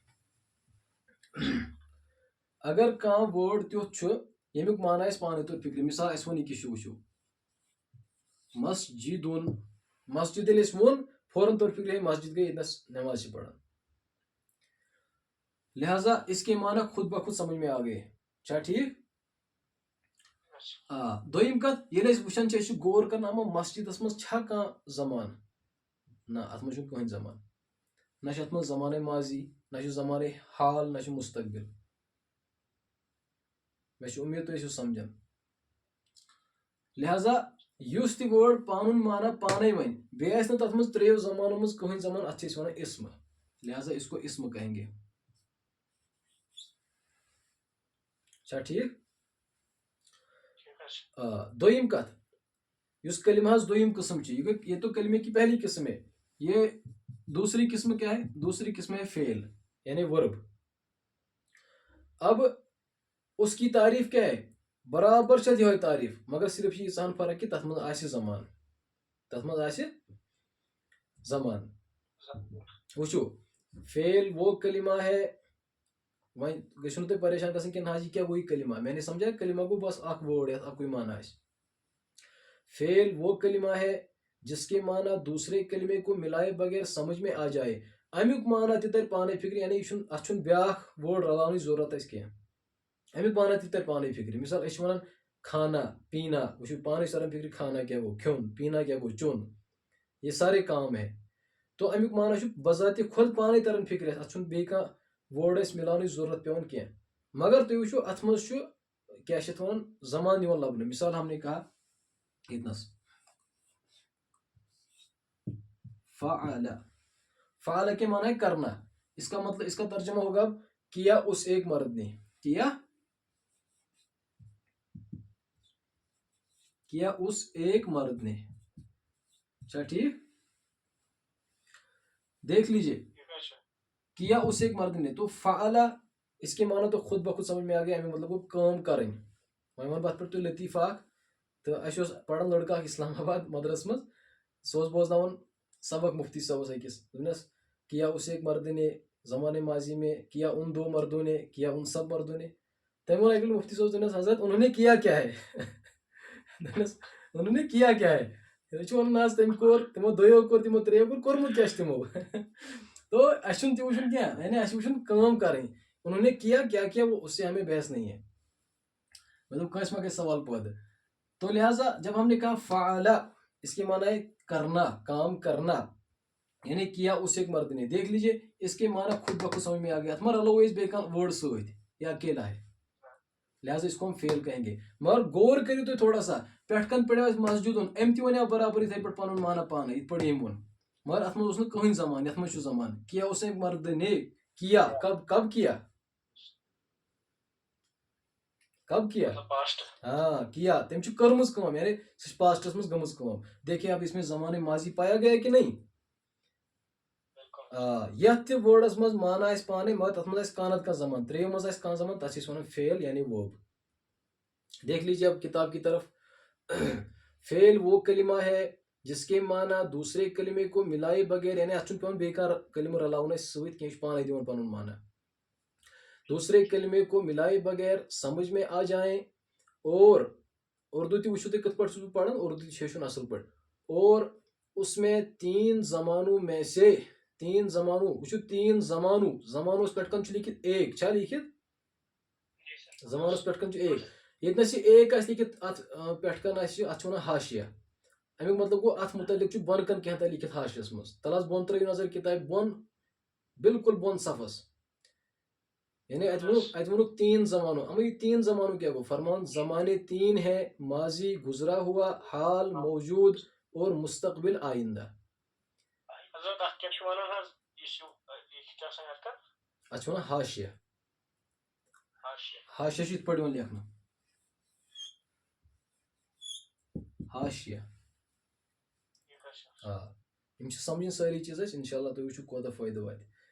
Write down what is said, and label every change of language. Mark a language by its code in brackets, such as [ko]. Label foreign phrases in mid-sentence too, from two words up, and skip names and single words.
[ks] اگر کانٛہہ وٲڈ تیُتھ چھُ ییٚمیُک معنی اَسہِ پانے توٚر فکرِ, مثال اَسہِ ووٚن یہِ کیٛاہ چھُ, وٕچھِو, مسجدُن. مسجد ییٚلہِ اَسہِ ووٚن, فوراً توٚر فکرِ, ہے مسجد گٔے, ییٚتنس نٮ۪ماز چھِ پران. [ur] لہذا اس کے معنی خود بخود سمجھ میں آ گئے. [ks] چھا ٹھیک؟ آ دوٚیِم کتھ, ییٚلہِ أسۍ وٕچھان چھِ, أسۍ چھِ غور کران, اما مسجدس منٛز چھا کانٛہہ زمانہٕ؟ نہ, اتھ منٛز چھُنہٕ کٕہٕنۍ زمانہٕ. نہ چھُ اتھ منٛز زمانہ ماضی, نہ چھُ زمانہ حال, نہ چھُ مستقبل. مےٚ چھِ اُمید تُہۍ ٲسِو سمجھان. لہذا یُس تہِ وٲڈ پانُن معنی پانے وَنہِ, بیٚیہِ آسہِ نہٕ تتھ منٛز 3 زمانو منٛز کٕہٕنۍ زمان, اتھ چھِ أسۍ وَنان اسم. [ur] لہذا اس کو اسم کہیں گے. [ks] چھا ٹھیک؟ دوٚیِم کتھ, یُس کلمہ حظ دوٚیِم قسم چھِ, [ur] یہ تو کلمے کی پہلی قسم ہے. یہ دوسری قسم کیا ہے؟ دوسری قسم ہے فعل یعنی ورب. اب اس کی تعریف کیا ہے؟ [ks] برابر چھِ یِہوٚے تعریف, مگر صرف چھِ ییٖژاہن فرق کہِ تتھ منٛز آسہِ زمان, تتھ منٛز آسہِ زمان. وٕچھِو, [ur] فعل وہ کلمہ ہے, [ks] وۄنۍ گٔژھِو نہٕ تُہۍ پریشان گژھٕنۍ کہِ نہ حظ یہِ کیٛاہ وہی کلمہ, [ur] میں نے سمجھا کلمہ [ks] گوٚو بس اکھ وٲڈ یتھ اکُے معنی آسہِ. [ur] فعل وہ کلمہ ہے جس کے معنی دوسرے کلمے کو ملائے بغیر سمجھ میں آ جائے. [ks] امیُک معنی تہِ تر پانے فکرِ, یعنی یہِ چھُنہٕ, اتھ چھُنہٕ بیاکھ وٲڈ رلاونٕچ ضروٗرت اَسہِ کینٛہہ. امیُک معنی تہِ تر پانے فکرِ. مثال أسۍ چھِ وَنان کھانا, پینا, وٕچھِو پانے چھِ تران فکرِ کھانا کیٛاہ گوٚو, کھیوٚن, پینا کیٛاہ گوٚو, چیوٚن. [ur] یہ سارے کام ہے. [ks] تو امیُک معنی چھُ بذاتِ خود پانے تران فکرِ, اتھ چھُنہٕ بیٚیہِ کانٛہہ وٲڈ اَسہِ مِلاونٕچ ضروٗرت پیٚوان کینٛہہ. مگر تُہۍ وٕچھِو اتھ منٛز چھُ کیا چھِ اَتھ وَنان زمان یِوان لَبنہٕ. [ur] مثال ہم نے کہا اتنس فعل. فعل کے معنی ہے کرنا. اس کا مطلب اس کا ترجمہ ہوگا کیا اس ایک مرد نے. کیا اس ایک مرد نے. اچھا ٹھیک, دیکھ لیجئے کیا اس ایک مرد نے. تو فعل اس کے معنی تو خود بخود سمجھ میں آ گیا. [ks] امیک مطلب گوٚو کٲم کَرٕنۍ. وۄنۍ وَنہٕ بہٕ اَتھ پٮ۪ٹھ تۄہہِ لطیٖفہٕ اکھ. تہٕ اَسہِ اوس پَران لٔڑکہٕ اکھ اسلام آباد مدرس منٛز. سُہ اوس بوزناوان سبق مفتی صٲبس أکِس. [ur] دوٚپنس کیا اس ایک مرد نے زمانے ماضی میں, کیا ان دو مردوں نے, کیا ان سب مردوں نے. [ks] تٔمۍ ووٚن اَکہِ لٹہِ مفتی صٲبس, دوٚپنس حضرت [ur] انہوں نے کیا کیا ہے. دوٚپنس انہوں نے کیا کیا ہے. [ks] تُہۍ چھِو وَنان حظ تٔمۍ کوٚر, تِمو دۄیو کوٚر, تِمو ترٛیٚیو کوٚر, کوٚرمُت کیٛاہ چھُ تِمو. تو اَسہِ چھُنہٕ تہِ وٕچھُن کینٛہہ, یعنی اَسہِ چھُ وٕچھُن کٲم کَرٕنۍ. [ur] انہوں نے کیا کیا کیا وہ اس سے ہمیں بحث نہیں ہے. [ks] مطلب کٲنٛسہِ ما گژھِ سوال پٲدٕ. [ur] تو لہٰذا جب ہم نے کہا فعل, اس کے معنی ہے کرنا, کام کرنا, یعنی کیا اس ایک مرد نے. دیکھ لیجیے اس کے معنی خود بخود سمجھ میں آ گیا. [ks] اتھ ما رلو أسۍ بیٚیہِ کانٛہہ وٲڈ سۭتۍ [ur] یا اکیلا ہے, لہٰذا اس کو ہم فیل کہیں گے. [ks] مگر غور کٔرِو تُہۍ تھوڑا سا, پٮ۪ٹھ کَن پڑیو اَسہِ مسجدُن, أمۍ تہِ وَنیو برابر یِتھَے پٲٹھۍ پَنُن معنی پانے, یِتھ پٲٹھۍ أمۍ ووٚن. مگر اَتھ منٛز اوس نہٕ کٕہٕنۍ زمان, یَتھ منٛز چھُ زمان. [ur] کیا اس ایک مرد نے کیا, کب کیا, کب کیا, ہاں کیا, [ks] تٔمۍ چھُ کٔرمٕژ کٲم, یعنی سُہ چھِ پاسٹس منٛز گٔمٕژ کٲم. [ur] دیکھیے اب اس میں زمانے ماضی پایا گیا کہ نہیں. [ks] یتھ تہِ وٲڈس منٛز معنی آسہِ پانے, مگر تتھ منٛز آسہِ کانٛہہ نتہٕ کانٛہہ زمان, ترٛیٚیو منٛز آسہِ کانٛہہ زمان, تتھ چھِ أسۍ وَنان فیل یعنی ورب. [ur] دیکھ لیجیے اب کتاب کی طرف. فیل وہ کلمہ ہے جس کے معنی دوسرے کلمے کو ملائے بغیر, [ks] یعنی اتھ چھُنہٕ پیوان بیٚیہِ کانٛہہ کلمہٕ رلاوُن اَسہِ سۭتۍ کینٛہہ, یہِ چھُ پانے دِوان پنُن معنی. [ur] دوسرے کلمے کو ملائے بغیر سمجھ میں آ جائیں, اور [ks] اردو تہِ وٕچھِو تُہۍ کِتھ پٲٹھۍ چھُس بہٕ پران, اردو تہِ چھِ ہیٚچھُن اصل پٲٹھۍ. [ur] اور اس میں تین زمانوں میں سے, تین زمانوں, وٕچھِو تین زمانوں, [ks] زمانوس پٮ۪ٹھ کَن چھُ لیکھِتھ ایک, چھا لیکھِتھ, زمانس پٮ۪ٹھ کَن چھُ ایک. ییٚتنس یہِ ایک آسہِ لیکھِتھ اتھ پٮ۪ٹھ کَن آسہِ, اتھ چھِ وَنان حاشیہ. امیُک مطلب گوٚو اتھ متعلق چھُ بۄنہٕ کَن کینٛہہ تانۍ لیکھِتھ حاشیَس منٛز. تل حظ بۄن ترٲیِو نظر کِتابہِ بۄن, بالکل بۄن صفس, یعنی اتہِ ووٚنُکھ [ur] تین زمانوں. اما یہ تین زمانوں کیا گوٚو, فرمان زمانے تین ہے, ماضی, گزرا ہوا, حال, موجود اور مستقبل آئندہ. [ks] اتھ چھِ وَنان حاشیہ. حاشیہ چھُ یِتھ پٲٹھۍ یِوان لیکھنہٕ, حاشیہ. یِم چھِ سمجھِنۍ سٲری چیٖز اَسہِ, انشاء اللہ تُہۍ وٕچھِو کوتاہ فٲیدٕ واتہِ.